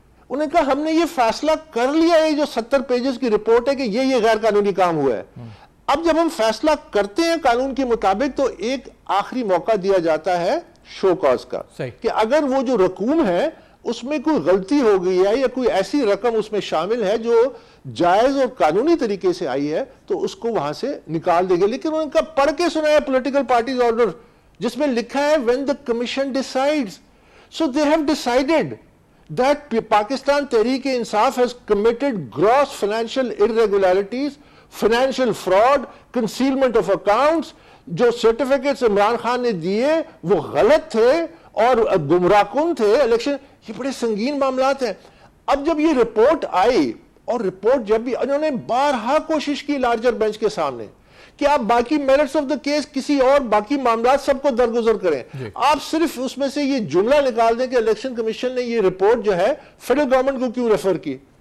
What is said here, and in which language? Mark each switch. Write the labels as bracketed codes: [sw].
[ur] انہوں نے کہا ہم نے یہ فیصلہ کر لیا ہے، جو 70 پیجز کی رپورٹ ہے کہ یہ غیر قانونی کام ہوا ہے۔ اب جب ہم فیصلہ کرتے ہیں قانون کے مطابق تو ایک آخری موقع دیا جاتا ہے شو کاز کا، کہ اگر وہ جو رقوم ہے اس میں کوئی غلطی ہو گئی ہے یا کوئی ایسی رقم اس میں شامل ہے جو جائز اور قانونی طریقے سے آئی ہے تو اس کو وہاں سے نکال دے گے۔ لیکن ان کا پڑھ کے سنایا پولیٹیکل پارٹیز آرڈر جس میں لکھا ہے [en] when the commission decides. So they have decided that Pakistan Tehreek-e-Insaf has committed gross financial irregularities, financial fraud, concealment of accounts. [ur] جو سرٹیفکیٹس عمران خان نے دیے وہ غلط تھے اور گمراہ کن تھے الیکشن. یہ بڑے سنگین معاملات ہیں. اب جب یہ رپورٹ آئی اور رپورٹ جب بھی انہوں نے بارہا کوشش کی لارجر بینچ کے سامنے کہ آپ باقی میرٹس آف دا کیس کسی اور باقی معاملات سب کو درگزر کریں, آپ صرف اس میں سے یہ جملہ نکال دیں کہ الیکشن کمیشن نے یہ رپورٹ جو ہے فیڈرل گورنمنٹ کو کیوں ریفر کی.